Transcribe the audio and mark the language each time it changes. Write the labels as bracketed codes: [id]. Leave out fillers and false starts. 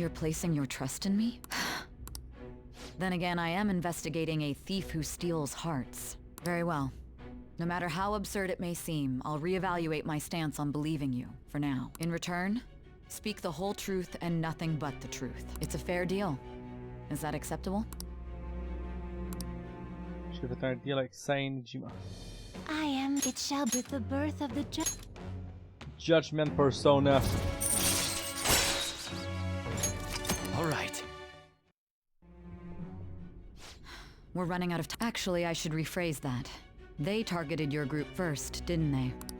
[en] you're placing your trust in me? Then again, I am investigating a thief who steals hearts. Very well. No matter how absurd it may seem, I'll reevaluate my stance on believing you, for now. In return, speak the whole truth and nothing but the truth. It's a fair deal. Is that acceptable? [fr] J'ai fait un deal avec Saint Nijima. [en] I am. It shall be the birth of the Judgment persona. All right. We're running out of time. Actually, I should rephrase that. They targeted your group first, didn't they?